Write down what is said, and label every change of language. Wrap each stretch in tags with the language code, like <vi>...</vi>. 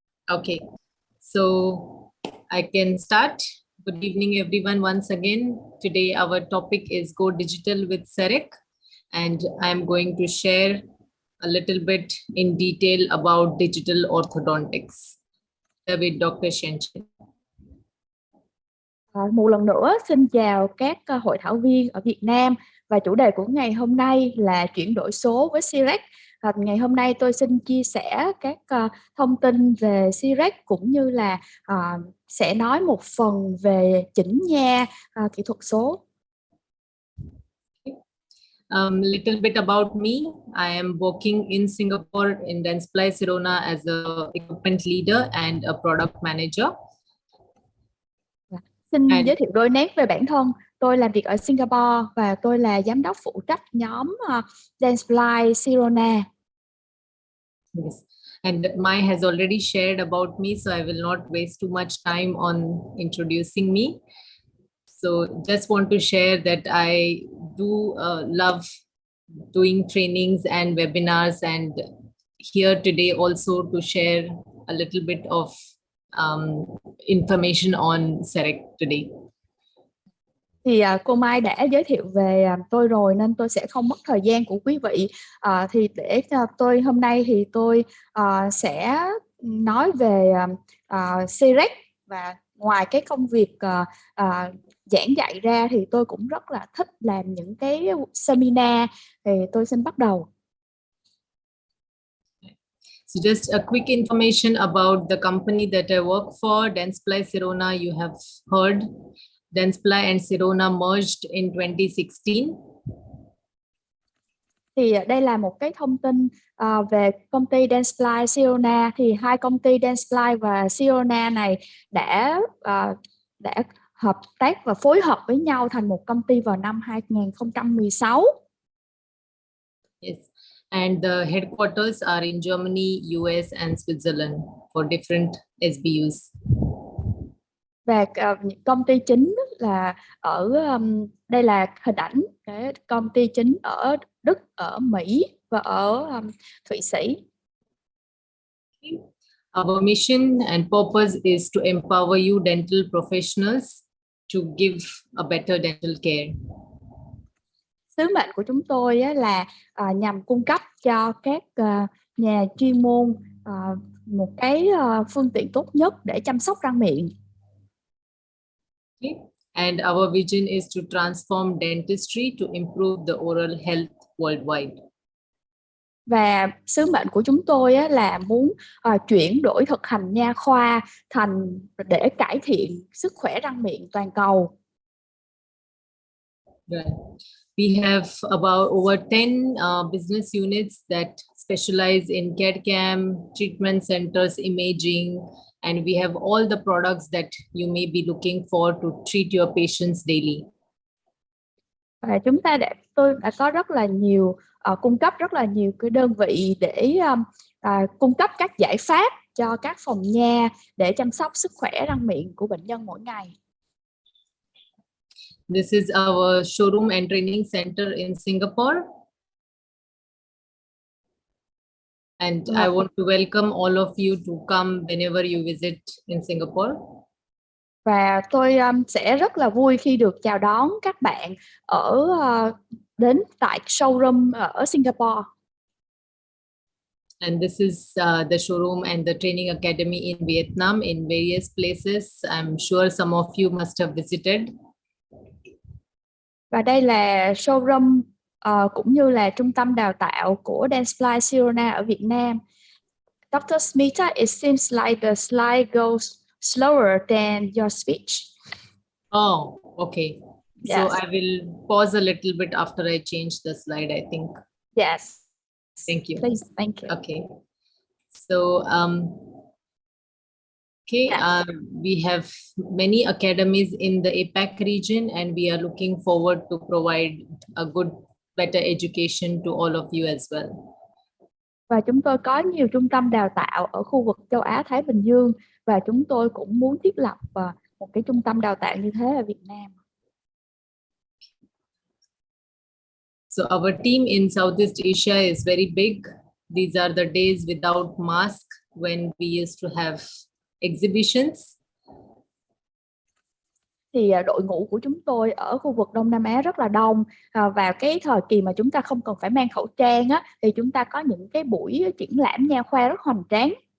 <en>Okay, so I can start. Good evening, everyone. Once again, today our topic is Go Digital with Cerec, and I'm going to share a little bit in detail about digital orthodontics with Dr. Shen.</en> <vi>Một lần nữa xin chào các hội thảo viên ở Việt Nam, và chủ đề của ngày hôm nay là chuyển đổi số với Cerec. Ngày hôm nay tôi xin chia sẻ các thông tin về Cerec cũng như là sẽ nói một phần về chỉnh nha kỹ thuật số.</vi> <en>Little bit about me. I am working in Singapore in Dentistry Sirona as a equipment leader and a product manager.</en> <vi>Xin giới thiệu đôi nét về bản thân. Tôi làm việc ở Singapore và tôi là giám đốc phụ trách nhóm Dentistry Sirona.</vi> <en>Yes. And Mai has already shared about me, so I will not waste too much time on introducing me. So just want to share that I do love doing trainings and webinars, and here today also to share a little bit of information on Cerec today.</en> <vi>Thì cô Mai đã giới thiệu về tôi rồi nên tôi sẽ không mất thời gian của quý vị. Thì để tôi hôm nay thì tôi sẽ nói về Cerec, và ngoài cái công việc giảng dạy ra thì tôi cũng rất là thích làm những cái seminar. Thì tôi xin bắt đầu.</vi> <en>So just a quick information about the company that I work for, Dentsply Sirona. You have heard Dentsply and Sirona merged in 2016.</en> <vi>Thì đây là một cái thông tin về công ty Dentsply Sirona. Thì hai công ty Dentsply và Sirona này đã hợp tác và phối hợp với nhau thành một công ty vào năm 2016.</vi> <en>Yes. And the headquarters are in Germany, US, and Switzerland for different SBUs.</en> <vi>Và công ty chính là ở đây là hình ảnh cái công ty chính ở Đức, ở Mỹ và ở Thụy Sĩ.</vi> <en>Our mission and purpose is to empower you dental professionals to give a better dental care.</en> <vi>Sứ mệnh của chúng tôi là nhằm cung cấp cho các nhà chuyên môn một cái phương tiện tốt nhất để chăm sóc răng miệng.</vi> <en>Okay. And our vision is to transform dentistry to improve the oral health worldwide.</en> <vi>Và sứ mệnh của chúng tôi là muốn chuyển đổi thực hành nha khoa thành để cải thiện sức khỏe răng miệng toàn cầu.</vi> <en>Right. We have about over 10 business units that specialize in CAD/CAM, treatment centers, imaging, and we have all the products that you may be looking for to treat your patients daily.</en> <vi>Và tôi đã có rất là nhiều cung cấp rất là nhiều cái đơn vị để cung cấp các giải pháp cho các phòng nha để chăm sóc sức khỏe răng miệng của bệnh nhân mỗi ngày.</vi> <en>This is our showroom and training center in Singapore. And I want to welcome all of you to come whenever you visit in Singapore.</en> <vi>Và tôi sẽ rất là vui khi được chào đón các bạn đến tại showroom ở Singapore.</vi> <en>And this is the showroom and the training academy in Vietnam in various places. I'm sure some of you must have visited.</en> <vi>Và đây là showroom cũng như là trung tâm đào tạo của Dentistry Sirona ở Việt Nam.</vi> <en>Dr. Smita, it seems like the slide goes slower than your speech. Oh, okay. Yes. So I will pause a little bit after I change the slide, I think. Yes. Thank you. Please, thank you. Okay. So, we have many academies in the APAC region, and we are looking forward to provide a good, better education to all of you as well.</en> <vi>Và chúng tôi có nhiều trung tâm đào tạo ở khu vực châu Á Thái Bình Dương, và chúng tôi cũng muốn thiết lập một cái trung tâm đào tạo như thế ở Việt Nam.</vi> <en>So our team in Southeast Asia is very big. These are the days without mask when we used to have exhibitions.</en> <vi>Thì đội ngũ của chúng tôi ở khu vực Đông Nam Á rất là đông. Vào cái thời kỳ mà chúng ta không cần phải mang khẩu trang thì chúng ta có những cái buổi triển lãm nha khoa rất hoành tráng.</vi>